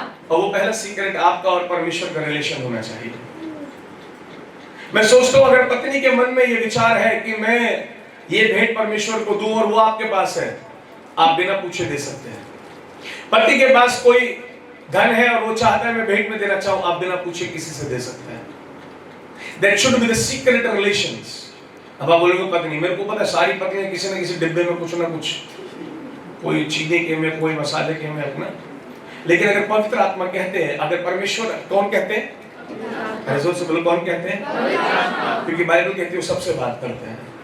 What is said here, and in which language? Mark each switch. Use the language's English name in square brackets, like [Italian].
[Hindi] और वो पहला सीक्रेट आपका और परमेश्वर का रिलेशन होना चाहिए। मैं सोचता हूँ अगर पत्नी के मन में ये विचार है कि मैं ये भेंट परमेश्वर को दूं और वो आपके पास है, आप बिना पूछे दे सकते हैं। पति के पास कोई धन है और वो चाहता है मैं भेंट में देना चाहूं, आप बिना पूछे किसी से दे सकते हैं। [English] That should be the secret relations. [Hindi] अब आप बोलोगे पत्नी, मेरे को पता है सारी पत्नियां किसी न किसी डिब्बे में कुछ ना कुछ, कोई चीजें के में, कोई मसाले के में अपना। लेकिन अगर पवित्र आत्मा कहते हैं, अगर परमेश्वर, कौन कहते हैं? जोर से बोलो, कौन कहते हैं? क्योंकि बाइबल कहती है वो सबसे बात करते हैं।